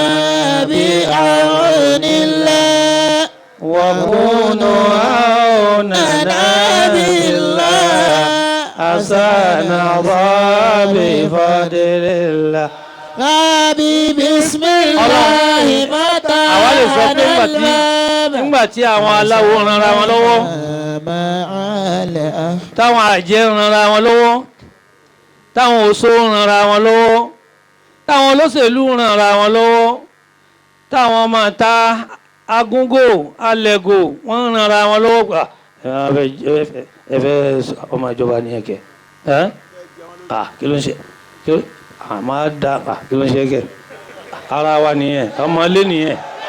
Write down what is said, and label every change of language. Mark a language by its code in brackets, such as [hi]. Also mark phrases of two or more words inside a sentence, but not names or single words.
[ar] بعون الله وكونوا عوننا بالله أسانا بفضل الله بسم الله [yo] àwa lè sọ pé nígbà tí àwọn aláwo ranra wọn lọ́wọ́ táwọn àjẹ́ ranra wọn lọ́wọ́ táwọn oṣó ranra wọn lọ́wọ́ táwọn olóṣèlú ranra wọn lọ́wọ́ táwọn ọmọ ta agúngò alẹ́gò wọ́n ranra wọn lọ́wọ́ gbà ẹ̀fẹ́ ọmọ ìjọba ní ẹ̀kẹ́ kí ló ń ṣe àmọ́ dá kí ló ń ṣe ẹ̀kẹ́ ara wa nìyẹn ọmọ ilé nìyẹn